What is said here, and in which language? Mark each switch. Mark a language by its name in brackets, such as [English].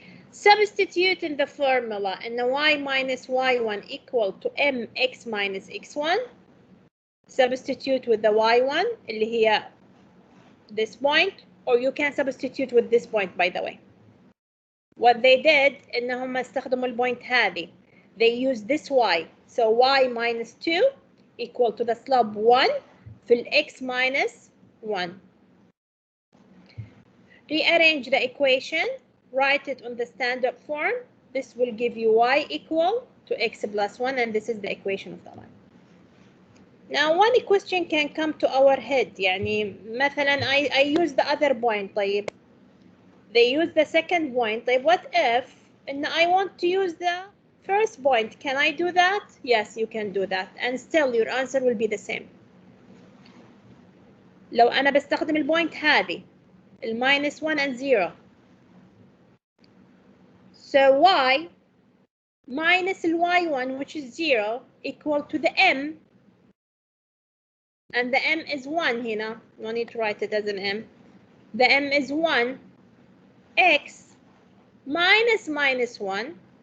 [English] Substitute in the formula in the y minus y1 equal to mx minus x1. Substitute with the y1 [Arabic] اللي هي [English] this point, or you can substitute with this point, by the way. What they did [Arabic] إنهم استخدموا البوينت هذه. [English] They used this y. So y minus 2 equal to the slope 1 [Arabic] في [English] x minus 1. Rearrange the equation. Write it on the standard form. This will give you y equal to x plus 1, and this is the equation of the line. Now, one question can come to our head. [Arabic] يعني مثلا [English] I use the other point. [Arabic] طيب, [English] they use the second point. طيب, what if and I want to use the first point? Can I do that? Yes, you can do that, and still your answer will be the same. [Arabic] لو أنا بستخدم البوينت هذه [English] minus 1 and 0. So y minus y1, which is 0, equal to the m, and the m is 1 [Arabic] هنا. [English] No need to write it as an m. The m is 1, x minus 1.